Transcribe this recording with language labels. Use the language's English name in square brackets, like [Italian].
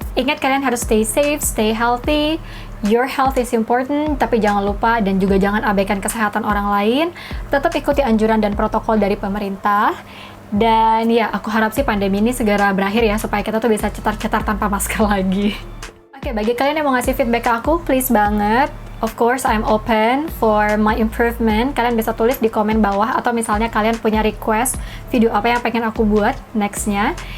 [Indonesian] Ingat, kalian harus [English] stay safe, stay healthy. Your health is important, [Indonesian] tapi jangan lupa dan juga jangan abaikan kesehatan orang lain. Tetap ikuti anjuran dan protokol dari pemerintah. Dan ya, aku harap sih pandemi ini segera berakhir ya, supaya kita tuh bisa cetar-cetar tanpa masker lagi. Oke, bagi kalian yang mau ngasih feedback ke aku, please banget. [English] Of course, I'm open for my improvement. [Indonesian] Kalian bisa tulis di komen bawah, atau misalnya kalian punya request video apa yang pengen aku buat nextnya.